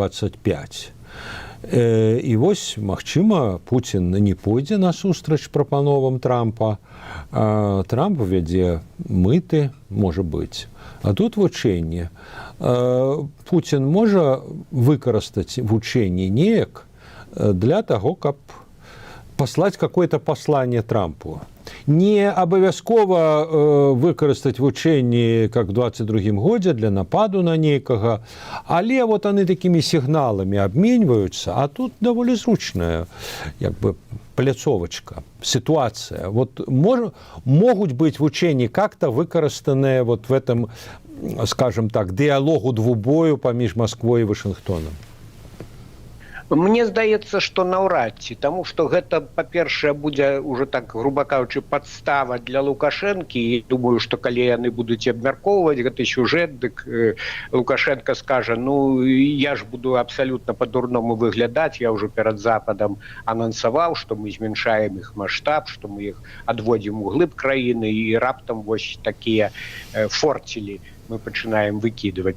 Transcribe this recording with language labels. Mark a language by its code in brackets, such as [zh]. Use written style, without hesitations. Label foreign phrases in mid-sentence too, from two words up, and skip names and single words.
[be] І вось, магчыма, Пуцін не пойдзе насустрач прапановам Трампа. Трамп вядзе мыты, можа быць. А тут вучэнне. Пуцін можа выкарыстаць вучэнне неяк для таго, каб паслаць [ru] какое-то послание Трампу. [be] Не абавязкова выкарыстаць вучэнні, [ru] как в [be] 22-м годзе, для нападу на нейкага, але [ru] вот они такими [be] сігналамі абменьваюцца, а тут даволі зручная як бы пляцовачка, ситуация. Вот могуць быць вучэнні как-то выкарыстаныя [ru] вот в этом, скажем так, диалогу [be] двубою паміж Москвой и Вашингтоном. Мне здаецца, што наўрад ці, таму што гэта, па-першае, будзе ўжо так, груба кажучы, падстава для Лукашэнкі, і думаю, што калі яны будуць абмяркоўваць гэты сюжэт, дык Лукашенко скажа, ну, я ж буду абсалютна па-дурному выглядаць, я ўжо перад Западам анансаваў, што мы зменшаем іх маштаб, што мы іх адводзім у глыб краіны, і раптам вось такія форцелі мы пачынаем выкідываць.